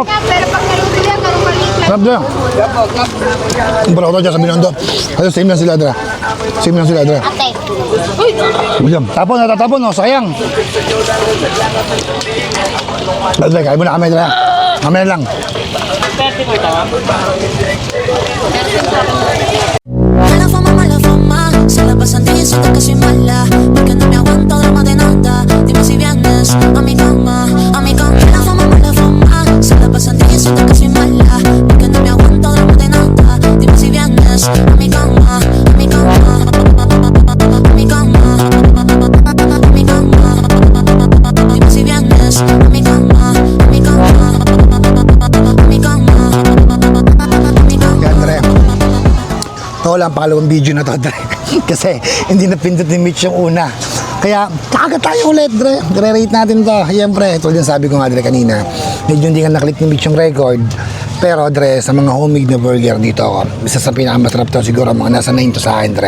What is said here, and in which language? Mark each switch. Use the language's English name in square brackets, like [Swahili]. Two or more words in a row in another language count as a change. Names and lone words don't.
[Filipino] Pero pag nalito yan, ganun maliit. Sarap ba? Ang pala ko to dyan sa Binondo. Kasi same lang sila, Dre. Same lang sila, Dre. Ate. Uy! William, tapon, natatapon, no? Sayang. Dre, kain mo na kami, Dre. Mamaya lang. [Spanish] Mala fama, se la pasan diciendo que soy mala, porque no me aguanto drama de nada. Dime si vienes a mi cama, a mi cama. Mala fama, se la pasan diciendo que soy mala, porque no me aguanto drama de nada. Dime si vienes a mi cama, a mi cama, a mi cama, a mi cama. Dime si vienes a mi cama, a mi cama, a mi cama, a mi cama. [Filipino] Yan, Dre. Ito lang, pangalawang video na to, Dre. Kasi hindi napindot ni Mitch yung una. Kaya, kakagat tayo ulit, Dre. Re-rate natin to. Siyempre, ito yung sabi ko nga, Dre, kanina. Medyo hindi nga naklik ni Mitch yung record. Pero, Dre, sa mga homemade na burger dito ako, isa sa pinakamasarap to, siguro mga nasa 9 to sa akin, Dre.